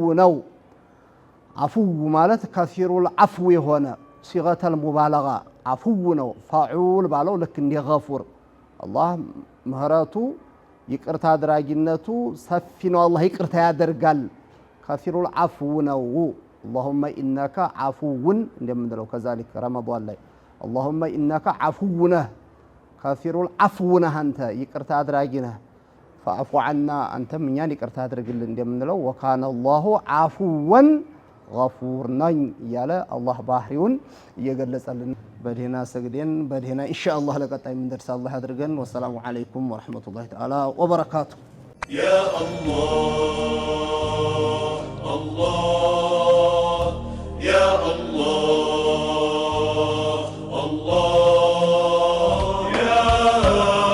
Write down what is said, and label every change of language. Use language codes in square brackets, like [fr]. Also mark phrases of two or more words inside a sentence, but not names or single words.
[am] ነው። አፉው ማለት [ar] كثير العفو [am] የሆነ [ar] صيغة المبالغة [am] አፉው ነው። ፋዑል ባለው ልክ እንደ ገፉር አላህ ምህረቱ ይቅርታ አድራጊነቱ ሰፊ ነው። አላህ ይቅርታ ያደርጋል። [ar] كثير العفو [am] ነው። [ar] اللهم إنك عفو [am] እንደምንለው ከዛሊክ ረመዳን ላይ [ar] اللهم إنك عفو [am] ነህ ከፊሩ العفو ነህ አንተ ይቅርታ አድራጊ ነህ [ar] فاعف عنا [am] አንተም እኛን ይቅርታ አድርግልን እንደምንለው [ar] وكان الله عفوا غفور [am] ነኝ እያለ አላህ ባህሪውን እየገለጸልን በደህና ሰግደን በደህና ኢንሻአላህ ለቀጣይ ምን ደርስ አላህ ያድርገን። [ar] والسلام عليكم ورحمة الله تعالى وبركاته። يا الله الله يا الله الله يا